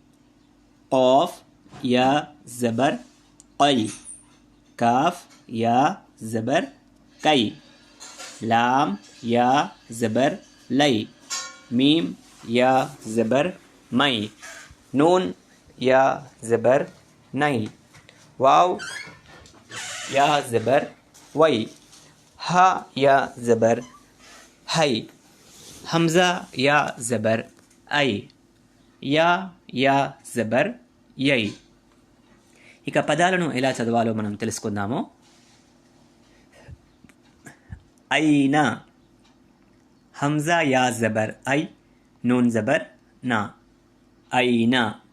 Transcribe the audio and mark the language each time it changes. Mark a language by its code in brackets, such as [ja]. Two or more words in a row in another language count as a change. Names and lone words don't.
[ur] قاف يا زبر قي، كاف يا زبر كي، لام يا زبر لي، ميم يا زبر مي، نون يا زبر ني، واو يا زبر وي، ها يا زبر هي، همزة يا زبر أي، یا زبر یَے. [te] ఇక పదాలను ఎలా చదవాలో మనం తెలుసుకుందాము. ఐనా, [ur] همزہ یا زبر اَے, نون زبر نَا, [te] ఐనా.